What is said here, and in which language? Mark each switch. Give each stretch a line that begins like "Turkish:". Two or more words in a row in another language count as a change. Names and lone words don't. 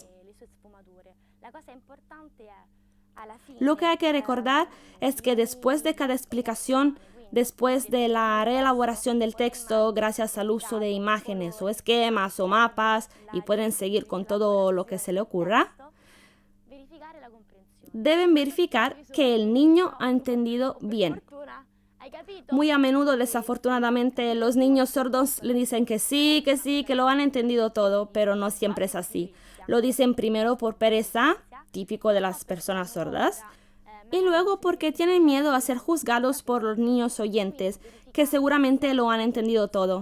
Italian: le sue sfumature. La cosa importante è alla fine
Spanish: Lo que hay que recordar es que después de cada explicación, después de la reelaboración del texto gracias al uso de imágenes o esquemas o mapas, y pueden seguir con todo lo que se le ocurra,
Italian: verificare la comprensione.
Spanish: deben verificar que el niño ha entendido bien.
Italian: Fortuna, hai capito?
Spanish: Muy a menudo, desafortunadamente, los niños sordos le dicen que sí, que lo han entendido todo, pero no siempre es así. Lo dicen primero por pereza, típico de las personas sordas, y luego porque tienen miedo a ser juzgados por los niños oyentes, que seguramente lo han entendido todo.